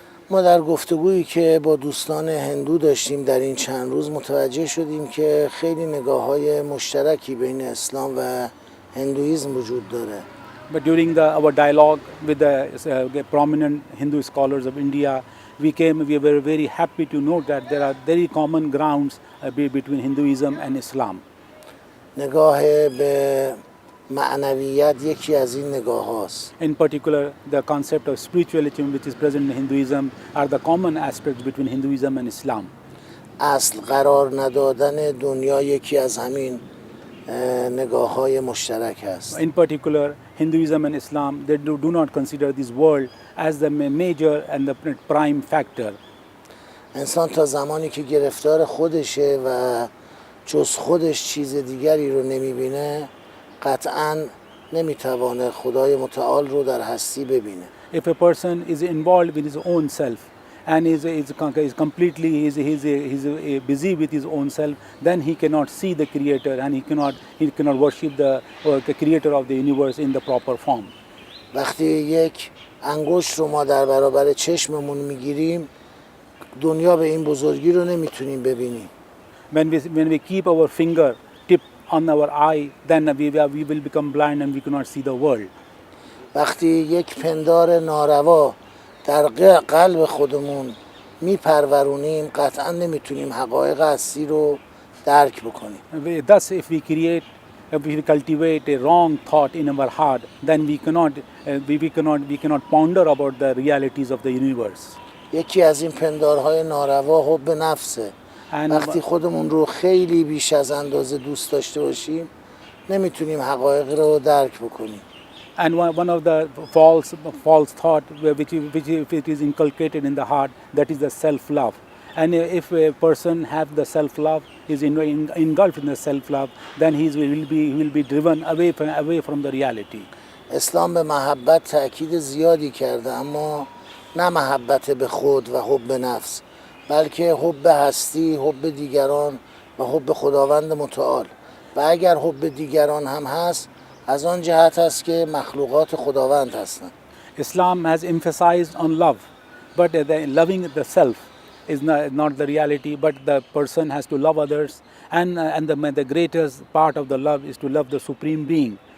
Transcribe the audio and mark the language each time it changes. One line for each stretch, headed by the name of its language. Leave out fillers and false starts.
Persian: ما در گفتگویی که با دوستان هندو داشتیم در این چند روز متوجه شدیم که خیلی نگاه‌های مشترکی بین اسلام و هندویسم وجود داره.
English: But during our dialogue with the prominent Hindu scholars of India, we were very happy to note that there are very common grounds between Hinduism and Islam.
Persian: نگاه به معنویت یکی از این نگاه هاست.
English: In particular, the concept of spiritualism which is present in Hinduism are the common aspects between Hinduism and Islam.
Persian: اصل قرار ندادن دنیا یکی از همین نگاه های مشترک هست.
English: In particular, Hinduism and Islam, they do not consider this world as the major and the prime factor.
Persian: انسان تا زمانی که گرفتار خودشه و جز خودش چیز دیگری رو نمیبینه قطعاً نمیتوانه خدای متعال رو در هستی ببینه.
English: If a person is involved with his own self and is completely busy with his own self, then he cannot see the creator and he cannot worship the creator of the universe in the proper form.
Persian: وقتی یک انگشت رو ما در برابر چشممون میگیریم دنیا به این بزرگی رو نمیتونیم ببینیم.
English: When we keep our finger tip on our eye, then we will become blind and we cannot see the world.
Persian: وقتی یک پندار ناروا در قلب خودمون میپرورونیم قطعا نمیتونیم حقایق هستی رو درک بکنیم.
English: Thus, if we cultivate a wrong thought in our heart, then we cannot ponder about the realities of the universe.
Persian: یکی از این پندارهای ناروا حب نفسه. وقتی خودمون رو خیلی بیش از اندازه دوست داشته باشیم نمیتونیم حقایق رو درک بکنیم.
English: And one of the false thought which it is inculcated in the heart, that is the self-love. And if a person have the self-love, is engulfed in the self-love, then he will be driven away from the reality.
Persian: اسلام به محبت تأکید زیادی کرده اما نه محبت به خود و حب نفس بلکه حب هستی، حب دیگران و حب خداوند متعال. و اگر حب دیگران هم هست از آن جهت است که مخلوقات خداوند هستند.
English: Islam has emphasized on love, but loving the self is not the reality, but the person has to love others, and the greatest part of the love is to love the Supreme Being.